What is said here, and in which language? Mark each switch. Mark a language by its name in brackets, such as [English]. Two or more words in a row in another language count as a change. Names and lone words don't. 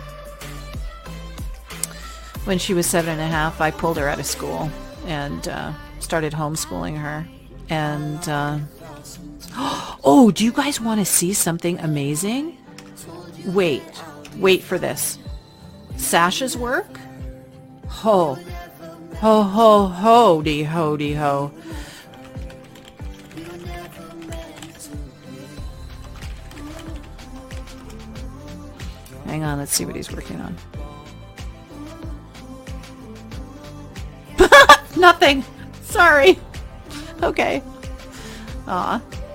[English] When she was 7.5, I pulled her out of school and started homeschooling her. And oh, do you guys want to see something amazing? Wait for this. Sasha's work? Ho, ho, ho, ho-de, ho-de, ho. Hang on, let's see what he's working on. Nothing. Sorry. Okay. Aw.